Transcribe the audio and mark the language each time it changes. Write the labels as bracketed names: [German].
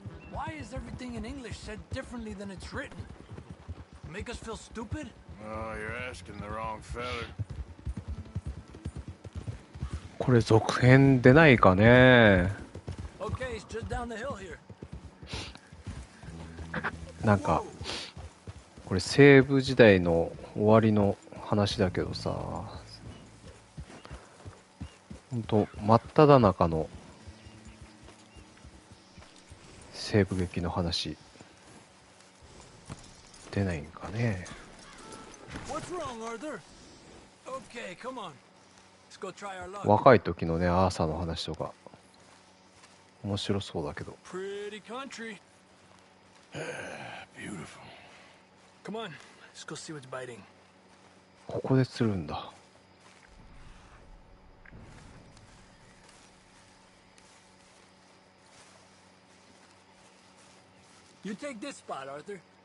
[English] Why is everything in English said differently than it's written? Make us feel stupid? Oh, you're asking the wrong feller. [Japanese] これ続編出ないかね。 [English] Okay, it's just down the hill here. [Japanese] なんかこれ西部時代の終わりの話だけどさ、ほんと真っ只中の西部劇の話出ないんかね。 [English] What's wrong, Arthur? Okay, come on. Let's go try our luck. [Japanese] 若い時のねアーサーの話とか面白そうだけど。 [English] Pretty country. Beautiful. Come on, let's go see what's biting. [Japanese] ここで釣るんだ。 [English] You take this spot, Arthur.